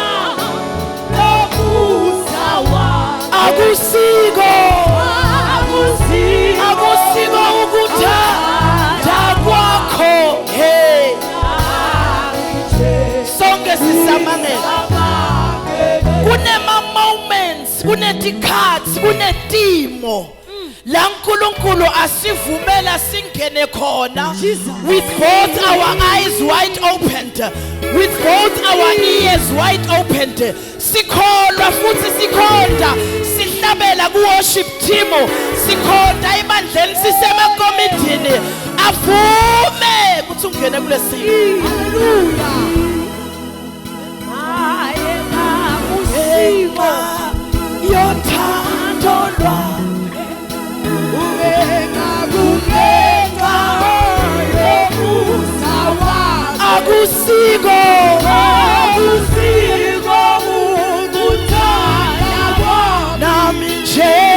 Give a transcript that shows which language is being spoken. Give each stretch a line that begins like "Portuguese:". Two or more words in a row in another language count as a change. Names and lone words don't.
Swati: akusiko ukuthanda kwakho hey sonke sisamangela kunema moments kunetikhathi kunetimo la uNkulunkulu asivumela singene khona
English: with both our eyes wide opened with both our ears wide opened
Swati: sikholwa futhi sikhonda sihlabela ku
English: worship team
Swati: sikhonda ebandleni sisemakomidini avume ukuthi ungene kulesimo hallelujah yothando lwami akusiko ukuthanda nami nje